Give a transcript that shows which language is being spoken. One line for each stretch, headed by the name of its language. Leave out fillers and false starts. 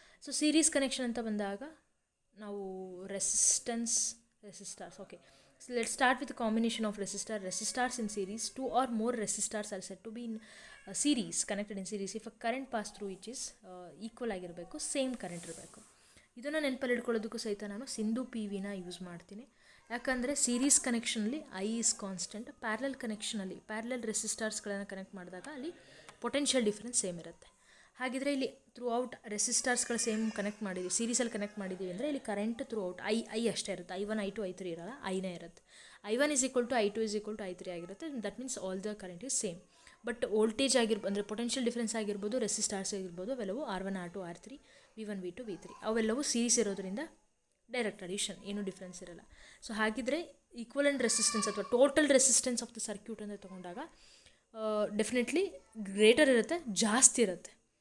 Kannada: So series connection ಅಂತ ಬಂದಾಗ ನಾವು ರೆಸಿಸ್ಟಾರ್ಸ್ okay.
English: So let's start with the combination of resistors in series. Two or more resistors are said to be in series, connected in series if a current pass through which is equal
Kannada: ಆಗಿರಬೇಕು, same current ಇರಬೇಕು. ಇದನ್ನು ನೆನಪಲ್ಲಿ ಇಟ್ಕೊಳ್ಳೋದಕ್ಕೂ ಸಹಿತ ನಾನು Sindhu P ವಿನ use ಮಾಡ್ತೀನಿ. ಯಾಕಂದರೆ series ಕನೆಕ್ಷನಲ್ಲಿ
English: I is constant,
Kannada: parallel ಕನೆಕ್ಷನಲ್ಲಿ parallel ರೆಸಿಸ್ಟಾರ್ಸ್ಗಳನ್ನು connect ಮಾಡಿದಾಗ ಅಲ್ಲಿ ಪೊಟೆನ್ಷಿಯಲ್ ಡಿಫ್ರೆನ್ಸ್ ಸೇಮ್ ಇರುತ್ತೆ. ಹಾಗಿದ್ರೆ ಇಲ್ಲಿ ಥ್ರೂ ಔಟ್ ರೆಸಿಸ್ಟಾರ್ಸ್ಗಳು ಸೇಮ್ ಕನೆಕ್ಟ್ ಮಾಡಿದ್ದೀವಿ, ಸೀರೀಸಲ್ಲಿ ಕನೆಕ್ಟ್ ಮಾಡಿದ್ದೀವಿ ಅಂದರೆ ಇಲ್ಲಿ ಕರೆಂಟ್ ಥ್ರೂ ಔಟ್ ಐ ಅಷ್ಟೇ ಇರುತ್ತೆ. I1 I2 I3 ಇರೋಲ್ಲ, ಐನೇ ಇರುತ್ತೆ.
English: I1 is equal to I2 is equal to I3
Kannada: ಆಗಿರುತ್ತೆ.
English: That means all the current is same.
Kannada: But voltage ಅಂದರೆ ಪೊಟೆನ್ಷಿಯಲ್ ಡಿಫ್ರೆನ್ಸ್ ಆಗಿರ್ಬೋದು, ರೆಸಿಸ್ಟಾರ್ಸ್ ಆಗಿರ್ಬೋದು, ಅವೆಲ್ಲವೂ R1 R2 R3 V1 V2 V3 ಅವೆಲ್ಲವೂ ಸೀರೀಸ್ ಇರೋದ್ರಿಂದ ಡೈರೆಕ್ಟ್ ಅಡಿಷನ್, ಏನೂ ಡಿಫ್ರೆನ್ಸ್ ಇರೋಲ್ಲ. ಸೊ ಹಾಗಿದ್ರೆ ಈಕ್ವಲೆಂಟ್ ರೆಸಿಸ್ಟೆನ್ಸ್ ಅಥವಾ total resistance of the circuit ಅಂತ ತೊಗೊಂಡಾಗ ಡೆಫಿನೆಟ್ಲಿ ಗ್ರೇಟರ್ ಇರುತ್ತೆ, ಜಾಸ್ತಿ ಇರುತ್ತೆ.